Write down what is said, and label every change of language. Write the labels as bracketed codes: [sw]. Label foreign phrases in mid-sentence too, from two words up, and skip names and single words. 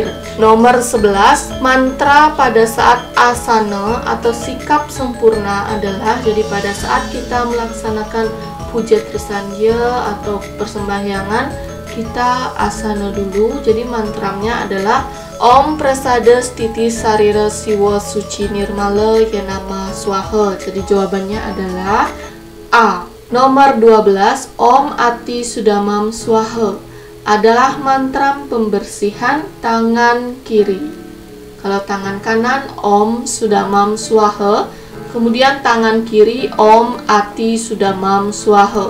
[id] Nomor 11, mantra pada saat asana atau sikap sempurna adalah, jadi pada saat kita melaksanakan puja Trisandya atau persembahyangan, kita asana dulu. Jadi mantramnya adalah [sa] Om Prasada Stiti Sarira Siwa Suci Nirmala Yanama Swaha. [id] Jadi jawabannya adalah A. Nomor 12, [sa] Om Ati Sudamam Swaha [id] adalah mantram pembersihan tangan kiri. Kalau tangan kanan [sa] Om Sudamam Swaha, [id] kemudian tangan kiri [sa] Om Ati Sudamam Swaha.